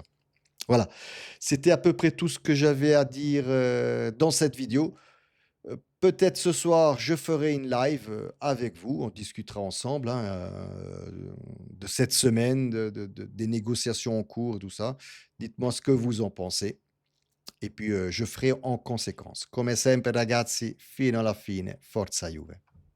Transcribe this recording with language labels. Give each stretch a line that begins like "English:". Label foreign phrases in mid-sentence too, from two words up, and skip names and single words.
French: Voilà, c'était à peu près tout ce que j'avais à dire, dans cette vidéo. Peut-être ce soir, je ferai une live, avec vous. On discutera ensemble, hein, de cette semaine, des négociations en cours, tout ça. Dites-moi ce que vous en pensez et puis, je ferai en conséquence.
Italian: Come sempre ragazzi, fino alla fine, forza Juve.